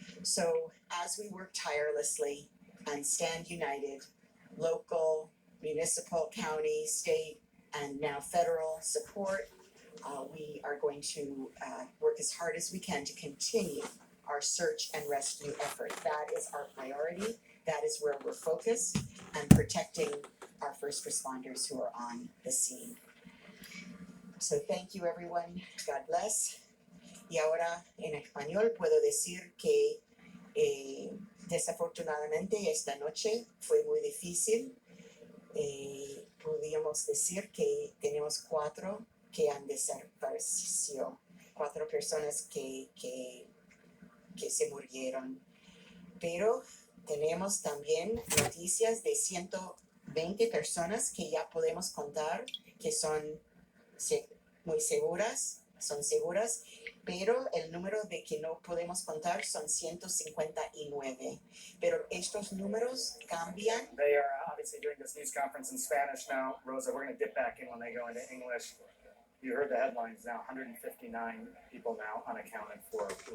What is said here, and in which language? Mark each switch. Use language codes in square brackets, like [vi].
[en] So as we work tirelessly and stand united, local, municipal, county, state, and now federal support, we are going to work as hard as we can to continue our search and rescue effort. That is our priority. That is where we're focused, and protecting our first responders who are on the scene. So thank you, everyone. God bless. [es] Y ahora en español puedo decir que desafortunadamente esta noche fue muy difícil. Podríamos decir que tenemos 4 que han desaparecido, 4 personas que se murieron. Pero tenemos también noticias de 120 personas que ya podemos contar que son muy seguras, pero el número de que no podemos contar son 159. Pero estos números cambian. [en] They are obviously doing this news conference in Spanish now. Rosa, we're going to dip back in when they go into English. You heard the headlines now: 159 people now unaccounted for.